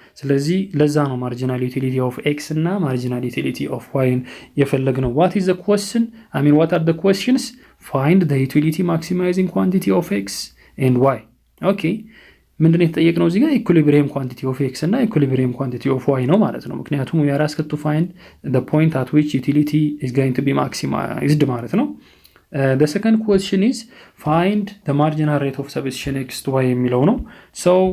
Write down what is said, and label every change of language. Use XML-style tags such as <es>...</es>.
<am>ስለዚህ ለዛ ነው marginal utility of x እና marginal utility of y የፈለግነው።</am> <en>what is the question? I mean what are the questions? find the utility maximizing quantity of x and y.</en> <am>okay ምንድነው የተጠየቅነው እዚህ ጋር?</am> <en>equilibrium quantity of x እና equilibrium quantity of y ነው ማለት ነው። ምክንያቱም we are asked to find the point at which utility is going to be maximized ማለት ነው። the second question is find the marginal rate of substitution x to y</en> <am>የሚለው ነው።</am> <en>so</en>